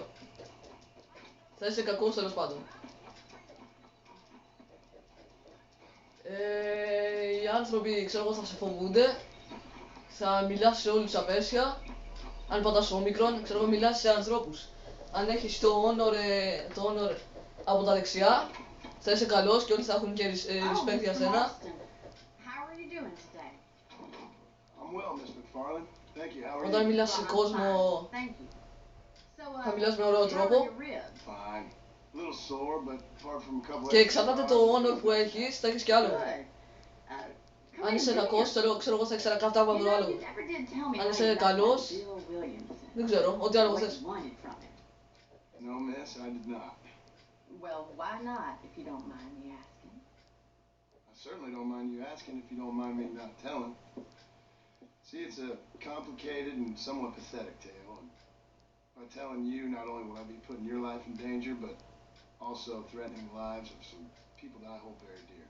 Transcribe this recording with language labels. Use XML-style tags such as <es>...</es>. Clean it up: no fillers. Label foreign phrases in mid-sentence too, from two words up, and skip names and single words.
<el>Θα είσαι κακός τέλος πάντων. Οι άνθρωποι, ξέρω εγώ, θα σε φοβούνται. Θα μιλάς σε όλους απέσια. Αν πατάς όμικρον, ξέρω εγώ, μιλάς σε ανθρώπους. Αν έχεις το honor από τα δεξιά, θα είσαι καλός και όλοι θα έχουν και respect για σένα.</el> <en>How are you doing today? I'm well, Miss McFarland. Thank you. How are</en> <el>Όταν</el> <en>you?</en> <el>μιλάς σε κόσμο,</el> <en>Thank you. So,</en> <el>θα μιλάς με ωραίο</el> <en>how are</en> <el>τρόπο.</el> <en>your ribs? Fine. A little sore, but apart from a couple</en> <el>Και εξαρτάται το honor που έχεις, θα έχεις και άλλο.</el> <en>Good.</en> <el>Αν είσαι κακός, ξέρω εγώ, θα έχεις ένα κατάβαδρο άλλο. Αν είσαι καλός, δεν ξέρω, ό,τι άλλο θες.</el> <en>No, miss, I did not. Well, why not, if you don't mind me asking? I certainly don't mind you asking if you don't mind me not telling. See, it's a complicated and somewhat pathetic tale. And by telling you, not only will I be putting your life in danger, but also threatening the lives of some people that I hold very dear.</en>